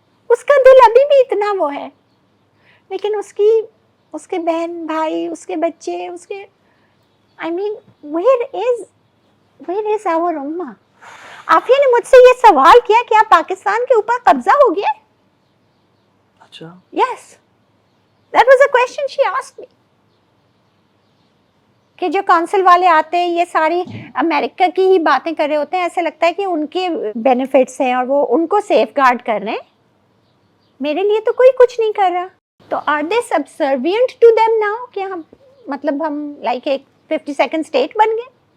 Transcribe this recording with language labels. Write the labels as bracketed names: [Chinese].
[Urdu] اس کا دل ابھی بھی اتنا وہ ہے, لیکن اس کے بہن بھائی, اس کے بچے, اس کے [English] I mean where is our [Urdu] امہ. عافیہ نے مجھ سے یہ سوال کیا کہ آپ پاکستان کے اوپر قبضہ ہو گیا. اچھا. [English] Yes, that was a question she asked me. [Urdu] کہ جو کونسل والے آتے ہیں یہ ساری امریکہ کی ہی باتیں کر رہے ہوتے ہیں, ایسے لگتا ہے کہ ان کے بینیفٹس ہیں اور وہ ان کو سیف گارڈ کر رہے ہیں, میرے لیے تو کوئی کچھ نہیں کر رہا. تو [English] are they subservient to them now [Urdu] کہ ہم مطلب ہم لائک ایک 52nd اسٹیٹ بن گئے.